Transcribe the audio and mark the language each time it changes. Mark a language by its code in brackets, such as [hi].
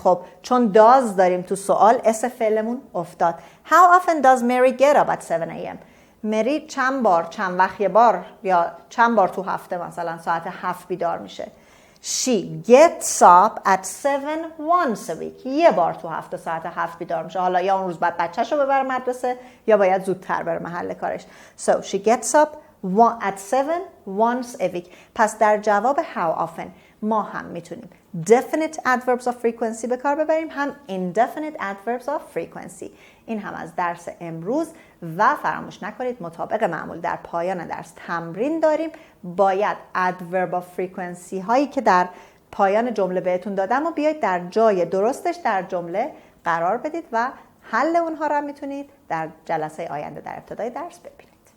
[fa] خب چون does داریم تو سوال اس فعلمون افتاد. [en] How often does Mary get up at 7 a.m. [fa] مری چند بار، چند وقت یه بار یا چند بار تو هفته مثلا ساعت 7 بیدار میشه؟ [en] She gets up at 7 once a week. [fa] یه بار تو هفته ساعت 7 بیدار میشه. حالا یا اون روز باید بچه‌شو ببره مدرسه یا باید زودتر بره محل کارش. [en] So she gets up at 7 once a week. [fa] پس در جواب how often ما هم میتونیم definite adverbs of frequency به کار ببریم، هم indefinite adverbs of frequency. این هم از درس امروز و فراموش نکنید مطابق معمول در پایان درس تمرین داریم. باید adverb of frequency هایی که در پایان جمله بهتون دادم و بیاید در جای درستش در جمله قرار بدید و حل اونها را میتونید در جلسه آینده در ابتدای درس ببینید.